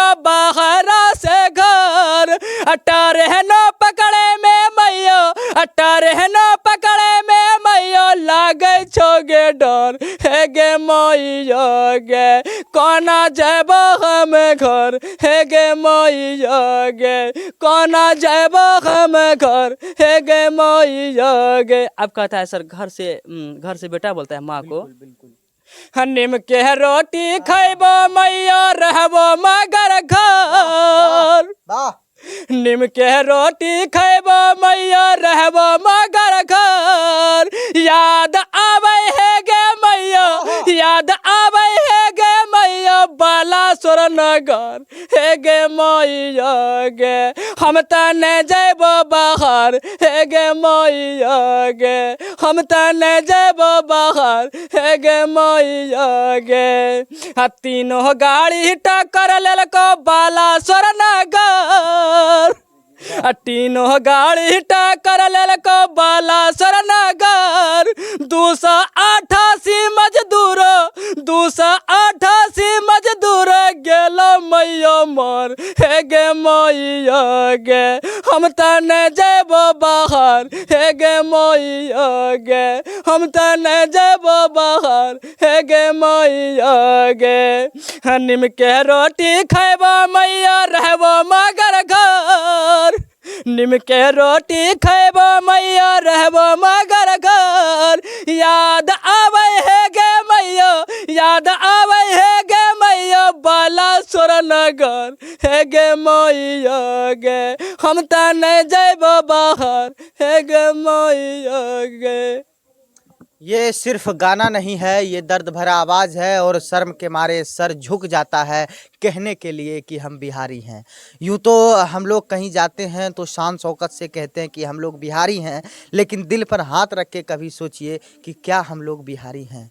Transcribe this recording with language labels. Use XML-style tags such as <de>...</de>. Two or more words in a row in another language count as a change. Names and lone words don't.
<anp>बाहरा से घर, टरहनो पकड़े में मैया, टरहनो पकड़े में मैया, लागे छोगे डर हे गे मैया गे, कोना जइबो हम घर हे गे मैया गे, कोना जइबो हम घर हे गे मैया गे।</anp> <hi>अब कहता है सर घर से बेटा बोलता है माँ को,</hi> <anp>नीम के रोटी खैबो मैया रहबो मगर घर, नीम के रोटी खैबो मैया रहबो मगर घर, याद आवे है गे मैया, याद आवे है गे मैया, बालासोर नगर हे गे मैया गे, हम तने जइबो बाहर हे गे मैया गे, हम तने जइबो बाहर हे गे मैया गे। तीनों गाड़ी टक्कर लेलको बालासोर नगर, तीनों गाड़ी टक्कर लेलको बालासोर नगर, 288 मजदूर, 288 मजदूर गेलो मैया मर हे गे मैया गे, हम तने जइबो बाहर हे गे मैया गे, हम तने जइबो बाहर हे गे मैया गे, नीम के रोटी खैबो मैया रहबो मगर घर, नीम के रोटी खैबो मैया रहबो मगर घर, याद आवे है गे मैया, याद आवे है गे मैया, बालासोर नगर हे गे मैया गे, हम तने जइबो बाहर हे गे मैया गे।</anp> <hi>ये सिर्फ गाना नहीं है, ये दर्द भरा आवाज़ है और शर्म के मारे सर झुक जाता है कहने के लिए कि हम बिहारी हैं। यूँ तो हम लोग कहीं जाते हैं तो शान शौकत से कहते हैं कि हम लोग बिहारी हैं, लेकिन दिल पर हाथ रख के कभी सोचिए कि क्या हम लोग बिहारी हैं।</hi>